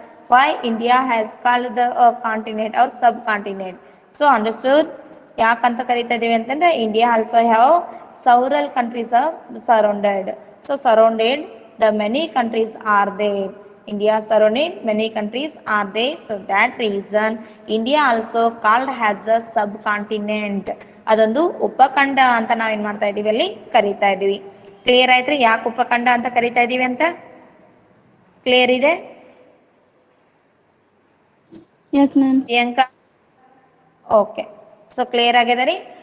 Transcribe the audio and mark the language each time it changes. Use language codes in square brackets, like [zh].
[en] Why India has called the continent or subcontinent? So understood? [kn] ಯಾಕಂತ ಕರಿತಾ ಇದೀವಿ ಅಂತಂದ್ರೆ [en] India also have several countries are surrounded. So surrounded, the many countries are there. India surrounded, many countries are there. So that reason India also called as a subcontinent. [kn] ಅದೊಂದು ಉಪಖಂಡ ಅಂತ ನಾವ್ ಏನ್ ಮಾಡ್ತಾ ಇದೀವಿ ಅಲ್ಲಿ ಕರಿತಾ ಇದೀವಿ. ಕ್ಲಿಯರ್ ಆಯ್ತ್ರಿ ಯಾಕೆ ಉಪಖಂಡ ಅಂತ ಕರಿತಾ ಇದೀವಿ ಅಂತ? ಕ್ಲಿಯರ್ ಇದೆ? [en] Yes ma'am. [kn] Priyanka okay. So clear ಆಗಿದೆ ರೀ.